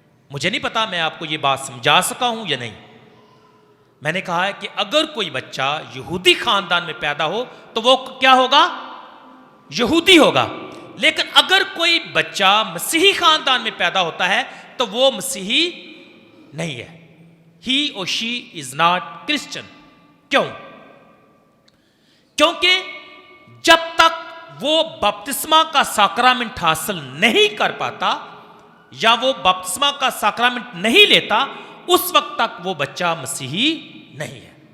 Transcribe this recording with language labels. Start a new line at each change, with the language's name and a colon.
Urdu: مجھے نہیں پتا میں آپ کو یہ بات سمجھا سکا ہوں یا نہیں. میں نے کہا ہے کہ اگر کوئی بچہ یہودی خاندان میں پیدا ہو تو وہ کیا ہوگا؟ یہودی ہوگا. لیکن اگر کوئی بچہ مسیحی خاندان میں پیدا ہوتا ہے تو وہ مسیحی نہیں ہے.
English: He or she is not Christian.
Urdu: کیوں؟ کیونکہ جب تک وہ بپتسمہ کا ساکرامنٹ حاصل نہیں کر پاتا یا وہ بپتسمہ کا ساکرامنٹ نہیں لیتا اس وقت تک وہ بچہ مسیحی نہیں ہے.